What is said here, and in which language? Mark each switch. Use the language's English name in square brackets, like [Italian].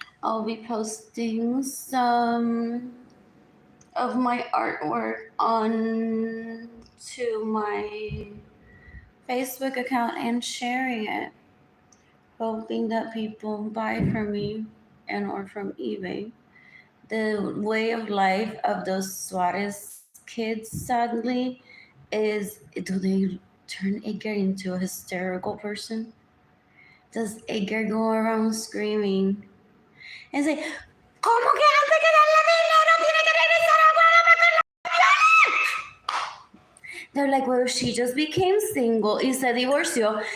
[English] I'll be posting some of my artwork on to my Facebook account and sharing it, hoping that people buy from me and or from eBay. The way of life of those Suarez kids, sadly, is turn Edgar into a hysterical person? Does Edgar go around screaming and say, [Spanish] ¿Cómo que antes que darle dinero tiene que regresar a Guadalajara? [English] They're like, well, she just became single [Spanish] y se divorció.